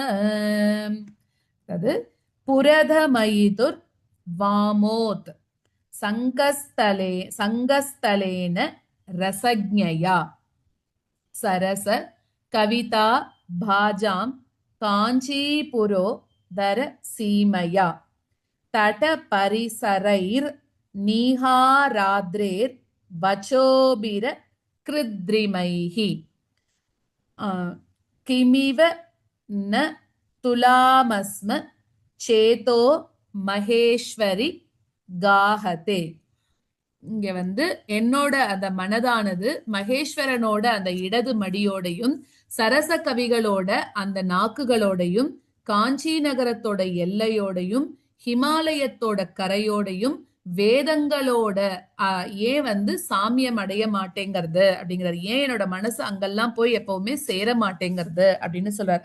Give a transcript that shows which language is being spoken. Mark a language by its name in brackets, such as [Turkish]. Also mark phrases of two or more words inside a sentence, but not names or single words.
[Sanskrit] तद् पुरधमयितुर्वामोत् संगस्थलेन रसज्ञया सरस कविता भाजां कांचीपुरो दर सीमया तट परिसरैर् निहाराद्रेर् वचोबिर कृद्रिमैः किमिव न तुलामस्म चेतो महेश्वरि गाहते [Tamil] இங்க வந்து என்னோட அந்த மனதானது மகேஸ்வரனோட அந்த இடது மடியோடையும் சரச கவிகளோட அந்த நாக்குகளோடையும் காஞ்சி நகரத்தோட எல்லையோடையும் ஹிமாலயத்தோட கரையோடையும் வேதங்களோட ஏன் வந்து சாமியம் அடைய மாட்டேங்கிறது அப்படிங்கிறது, ஏன் என்னோட மனசு அங்கெல்லாம் போய் எப்பவுமே சேர மாட்டேங்கிறது அப்படின்னு சொல்றார்.